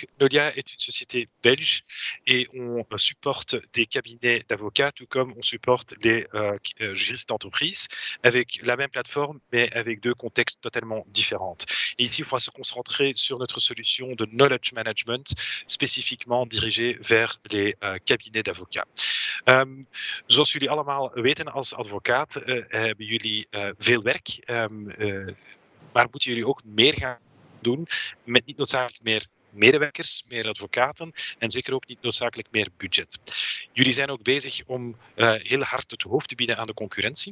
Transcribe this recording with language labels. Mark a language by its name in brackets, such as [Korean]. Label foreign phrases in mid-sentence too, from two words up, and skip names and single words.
[French] Nolia est une société belge et on supporte des cabinets d'avocats, tout comme on supporte les juristes d'entreprise, avec la même plateforme, mais avec 2 contextes totalement différents. Et ici, il faudra se concentrer sur notre solution de [English] knowledge management, [French] spécifiquement dirigée vers les cabinets d'avocats. [Dutch] Zoals jullie allemaal weten, als advocaat hebben jullie veel werk, maar moeten jullie ook meer gaan doen met niet noodzakelijk meer medewerkers, meer advocaten en zeker ook niet noodzakelijk meer budget. Jullie zijn ook bezig om heel hard het hoofd te bieden aan de concurrentie.